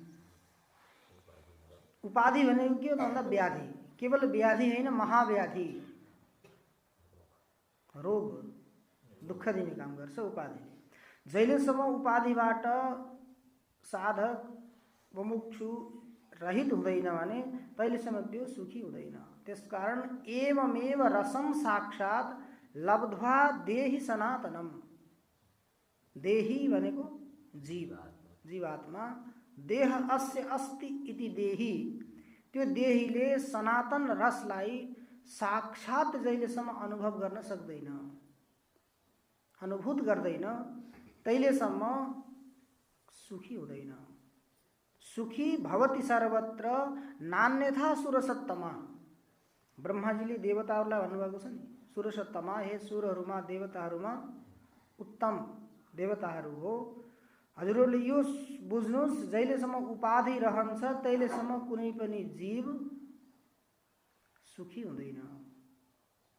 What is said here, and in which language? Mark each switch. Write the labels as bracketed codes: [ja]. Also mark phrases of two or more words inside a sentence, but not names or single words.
[ne] उपाधि भनेको के हो भन्दा व्याधि, केवल व्याधि हैन, महाव्याधि, रोग, दुःख दिने काम गर्छ उपाधिले। जहिलेसम्म उपाधिबाट साधक मुमुक्षु रहित हुँदैन भने तहिलेसम्म त्यो सुखी हुँदैन। [sa] त्यसकारण एवमेव रसं साक्षात् लब्ध्वा देहि सनातनम। [ne] देहि भनेको जीव, जीवात्मा। [sa] देह अस्य अस्ति इति देहि, [ne] त्यो देहीले सनातन रसलाई साक्षात जहिलेसम्म अनुभव गर्न सक्दैन, अनुभूत गर्दैन, तहिलेसम्म सुखी हुँदैन। [sa] सुखी भवति सर्वत्र नान्यथा सुरसत्तमा। [ne] ब्रह्माजीले देवताहरूलाई भन्नुभएको छ नि, सुरसत्तमा, हे सुरहरूमा, देवताहरूमा उत्तम देवताहरू हो। हजुरहरूले यो बुझ्नुहोस्, जहिलेसम्म उपाधि रहन्छ तहिलेसम्म कुनै पनि जीव सुखी हुँदैन।